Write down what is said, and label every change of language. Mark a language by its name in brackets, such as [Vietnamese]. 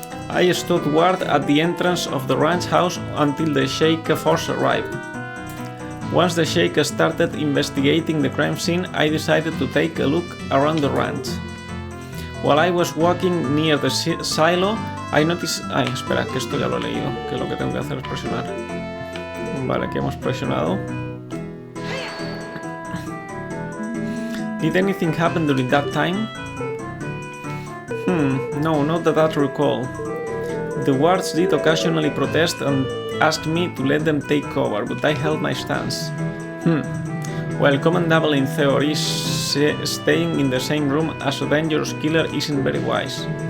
[English] I stood guard at the entrance of the ranch house until the Sheikh force arrived. Once the Sheikh started investigating the crime scene, I decided to take a look around the ranch. While I was walking near the silo, I noticed... [Spanish] Ay, espera, que esto ya lo he leído, que lo que tengo que hacer es presionar. Vale, aquí hemos presionado. [English] Did anything happen during that time? No, not that I recall. The guards did occasionally protest and asked me to let them take cover, but I held my stance. Well, commendable in theory, staying in the same room as a dangerous killer isn't very wise.